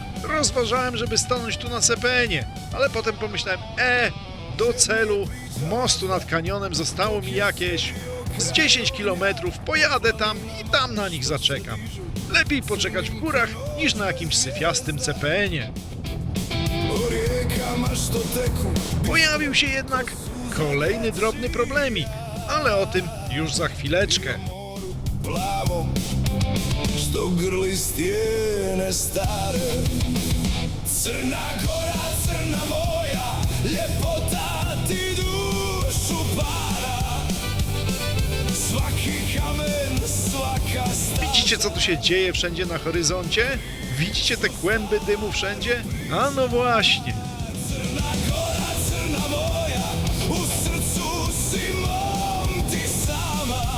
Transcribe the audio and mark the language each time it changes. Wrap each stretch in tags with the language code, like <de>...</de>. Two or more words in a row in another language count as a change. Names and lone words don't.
<pl>Rozważałem, żeby stanąć tu na CPN-ie, ale potem pomyślałem, do celu mostu nad kanionem zostało mi jakieś z 10 kilometrów, pojadę tam i tam na nich zaczekam. Lepiej poczekać w górach niż na jakimś syfiastym CPN-ie. Pojawił się jednak kolejny drobny problemik, ale o tym już za chwileczkę.</pl> <sr>Što grli stijene stare. Crna Gora, crna moja, ljepota ti dušu para. Svaki kamen, svaka stara.</sr> <pl>Widzicie, co tu się dzieje wszędzie na horyzoncie? Widzicie te kłęby dymu wszędzie? A no właśnie.</pl> <sr>Crna Gora, crna moja, u srcu si mom ti sama.</sr>